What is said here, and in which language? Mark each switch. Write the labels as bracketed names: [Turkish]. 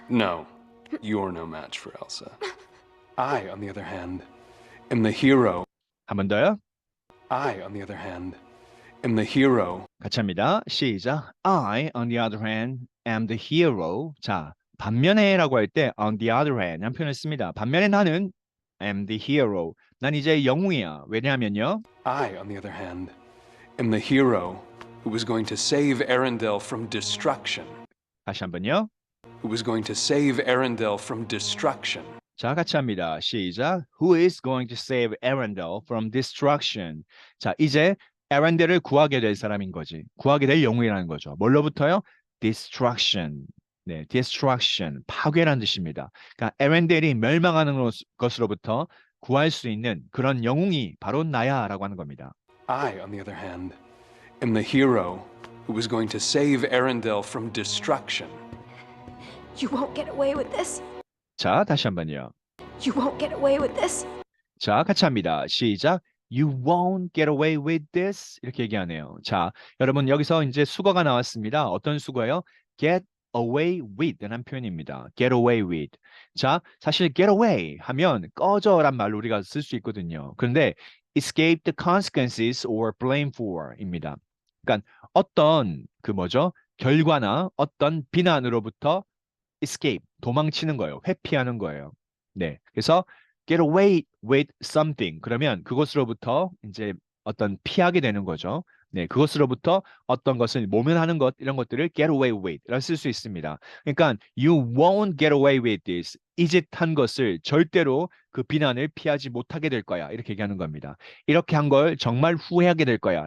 [English] No, you're no match for Elsa. I, on the other hand, am the hero. [Korean] 한 번 더요. [English] I, on the other hand, am the hero. [Korean] 같이 합니다. 시작. [English] I, on the other hand, am the hero. [Korean] 자, 반면에 라고 할 때 [English] on the other hand [Korean] 한 표현을 씁니다. 반면에 나는 [English] am the hero. [Korean] 난 이제 영웅이야. 왜냐하면요. [English] I, on the other hand, am the hero who was going to save Arendelle from destruction. [Korean] 다시 한번요. [English] Who was going to save Arendelle from destruction. [Korean] 자, 같이 합니다. 시작. [English] Who is going to save Arendelle from destruction? [Korean] 자, 이제 에렌델을 구하게 될 사람인 거지. 구하게 될 영웅이라는 거죠. 뭘로부터요? Destruction. 네, destruction. 파괴라는 뜻입니다. 그러니까 에렌델이 멸망하는 것으로부터 구할 수 있는 그런 영웅이 바로 나야라고 하는 겁니다. [English] I, on the other hand, am the hero who was going to save Arendelle from destruction. You won't get away with this. [Korean] 자, 다시 한번요. [English] You won't get away with this. [Korean] 자, 같이 합니다. 시작. [English] You won't get away with this. [Korean] 이렇게 얘기하네요. 자, 여러분 여기서 이제 수거가 나왔습니다. 어떤 수거예요? Get away with 라는 표현입니다. [English] Get away with. [Korean] 자, 사실 get away 하면 꺼져란 말로 우리가 쓸 수 있거든요. [English] 그런데 escape the consequences or blame for [Korean] 입니다. 그러니까 어떤 그 뭐죠? 결과나 어떤 비난으로부터 escape, 도망치는 거예요. 회피하는 거예요. 네. [English] 그래서 get away with something. [Korean] 그러면 그것으로부터 이제 어떤 피하게 되는 거죠. 네. 그것으로부터 어떤 것을 모면하는 것, 이런 것들을 get away with 라고 쓸 수 있습니다. 그러니까 [English] you won't get away with this. [Korean] 이 짓 한 것을 절대로 그 비난을 피하지 못하게 될 거야. 이렇게 얘기하는 겁니다. 이렇게 한 걸 정말 후회하게 될 거야.